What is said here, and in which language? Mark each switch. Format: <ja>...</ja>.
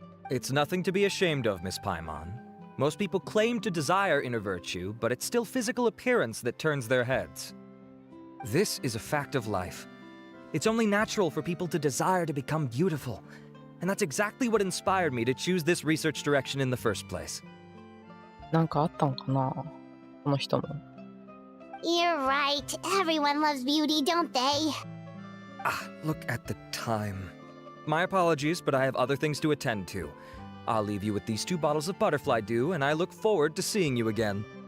<en>It's nothing to be ashamed of, Miss Paimon. Most people claim to desire inner virtue, but it's still physical appearance that turns their heads. This is a fact of life. It's only natural for people to desire to become beautiful. And that's exactly what inspired me to choose this research direction in the first place.</en> <ja>なんかあったんかなこの人も。</ja> <en>You're right. Everyone loves beauty, don't they? Look at the time. My apologies, but I have other things to attend to. I'll leave you with these 2 bottles of Butterfly Dew, and I look forward to seeing you again.</en>